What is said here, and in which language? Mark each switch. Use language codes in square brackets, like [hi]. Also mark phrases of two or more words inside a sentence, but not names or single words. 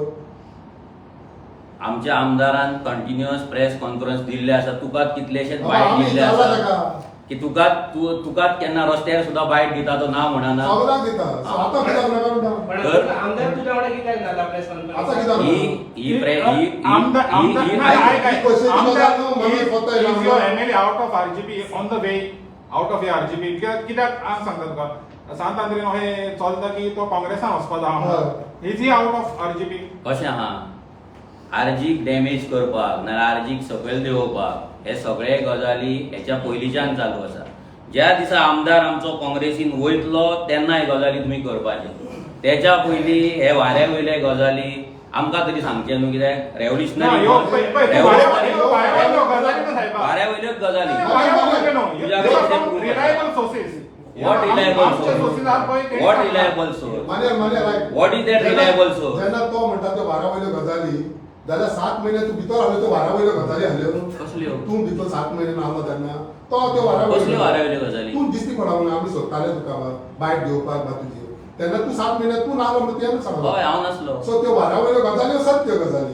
[kok] आमच्या आमदारान [en] continuous press conference [kok] दिल्ले आसा. तुकाच कितलेशेच बायट दिल्ले आसा की तुकाच केन्ना रस्त्यार सुद्धा बायट दिता तो ना म्हणना. सगळ्यांक दिता. आतां कित्याक नाका म्हणटा? आमदार तुज्या वांगडा कित्याक नाला प्रेस आतां कॉन्फरन्स? कित्याक [en] out of RGP on the way out of RGP [kok] कित्याक सांगता तुका सांत आंद्रीन हे चलता की तो काँग्रेसान वचपाचो आहा. [en] Is he out of RGP? [kok] कशें आहा, आर्जीक डॅमेज करपाक ना आर्जीक सकयल देंवोवपाक हे सगळे गजाली हेच्या पयलींच्यान चालू आसा. ज्या दिसा आमदार आमचो काँग्रेसीन वयतलो तेन्ना हे गजाली तुमी करपाचे. तेच्या पयलीं हे वाऱ्या वयले गजाली आमकां तरी सांगचे न्हू कित्याक रेव्होल्युशनरी वाऱ्या वयल्योच गजाली. [en] Reliable sources. What reliable source? What reliable source? What is that reliable source? [kok] जेन्ना तो म्हणटा त्यो वारा वयल्यो गजाली जाल्यार 7 महिने तू भितर आहलो त्यो वारा वयल्यो गजाली आहल्यो. कसल्यो? तू भितर 7 महिने आहलो तेन्ना तो त्यो वारा कसल्यो वाऱ्या वयल्यो गजाली? तू दिसती पडा म्हणून आमी सोदताले तुका बायट घेवपाक बा तुजी. तेन्ना तू 7 महिने तू नाहलो म्हणून तेन्ना सांगलो. हय, हांव नासलो. सो त्यो वारा वयल्यो गजाली सत्य गजाली.